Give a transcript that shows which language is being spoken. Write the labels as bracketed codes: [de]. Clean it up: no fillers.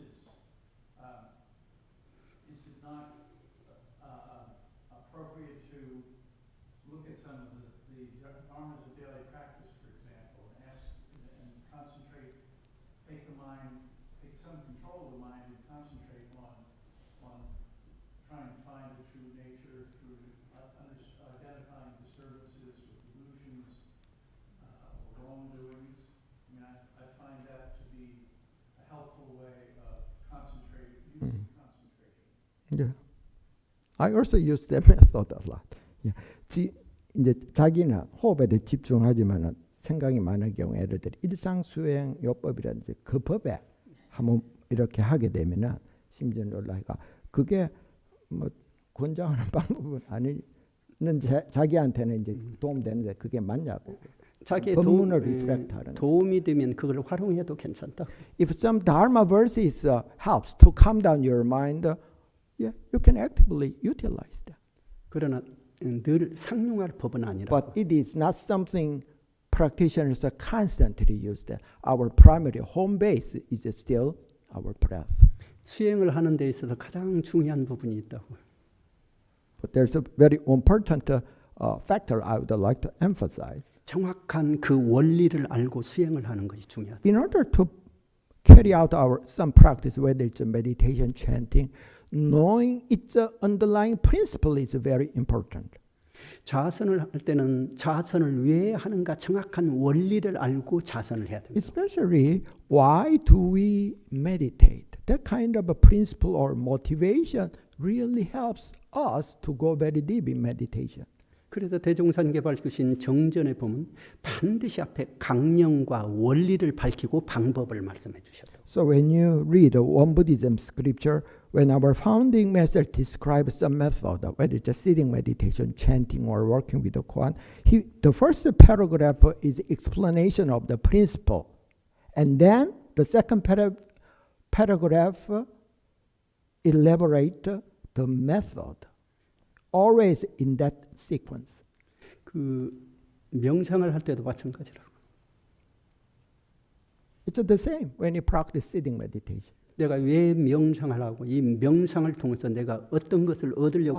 [en] Is it not appropriate to look at some of the dharmas of daily practice, for example, and ask and concentrate, take the mind, take some control of the mind, and concentrate on trying to find the true nature through identifying disturbances or delusions or wrongdoings? I mean, I find that to be a helpful way of concentrating, using concentration. Yeah. I also use that method a lot. Yeah. [ko] 이제 자기는 호흡에 집중하지만은 생각이 많을 경우 예를 들어 일상수행 요법이라든지 그 법에 한번 이렇게 하게 되면은 심지어는 올라가 그게 뭐 권장하는 방법은 아니는 자기한테는 이제 도움되는데 그게 맞냐고. 자기의 법문을 리플렉트하는 도움이 되면 그걸 활용해도 괜찮다. [en] If some dharma verses helps to calm down your mind, yeah, you can actively utilize that. [ko] 그러나 늘 상용할 법은 아니라. [en] But it is not something practitioners constantly use. That our primary home base is still our breath. [ko] 수행을 하는 데 있어서 가장 중요한 부분이 있다고. [en] But there's a very important factor I would like to emphasize. [ko] 정확한 그 원리를 알고 수행을 하는 것이 중요하다. [en] In order to carry out our some practice, whether it's a meditation, chanting, knowing its underlying principle is very important. [ko] 자선을 할 때는 자선을 왜 하는가 정확한 원리를 알고 자선을 해야 됩니다. [en] Especially, why do we meditate? That kind of a principle or motivation really helps us to go very deep in meditation. [ko] 그래서 대종산계 밝히신 정전에 보면 반드시 앞에 강령과 원리를 밝히고 방법을 말씀해 주셨다. [en] So when you read one Buddhism scripture, when our founding master describes some method, whether it's just sitting meditation, chanting, or working with the koan, the first paragraph is explanation of the principle. And then the second paragraph elaborate the method. Always in that sequence. [ko] 그 명상을 할 때도 마찬가지라고. [en] It's the same when you practice sitting meditation. [ko] 내가 왜 명상을 하고 이 명상을 통해서 내가 어떤 것을 얻으려고